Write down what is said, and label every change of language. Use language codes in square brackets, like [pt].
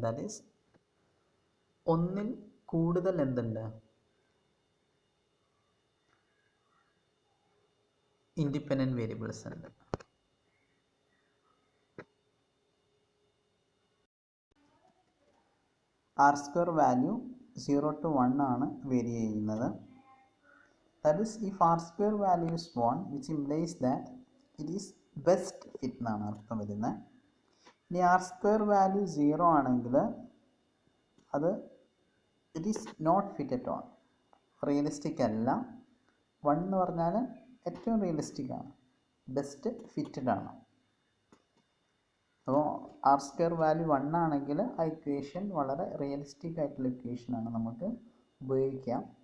[en] that is [ml] ഒന്നിൽ കൂടുതൽ എന്തുണ്ട്, ഇൻഡിപെൻഡൻറ്റ് വേരിയബിൾസ് ഉണ്ട്. ആർ സ്ക്വയർ വാല്യൂ 0 to 1 ആണ് വേരി ചെയ്യുന്നത്. [en] That is, if r square value is 1, which implies that it is best fit [ml] എന്നാണ് അർത്ഥം വരുന്നത്. ഇനി ആർ സ്ക്വയർ വാല്യൂ 0 ആണെങ്കിൽ അത് [en] it is not fit at all, [ml] realistic അല്ല. 1 എന്ന് പറഞ്ഞാൽ ഏറ്റവും റിയലിസ്റ്റിക് ആണ്, ബെസ്റ്റ് ഫിറ്റഡ് ആണ്. അപ്പോൾ ആർ സ്ക്വയർ വാല്യൂ 1 ആണെങ്കിൽ ആ ഇക്വേഷൻ വളരെ റിയലിസ്റ്റിക് ആയിട്ടുള്ള ഇക്വേഷനാണ്, നമുക്ക് ഉപയോഗിക്കാം.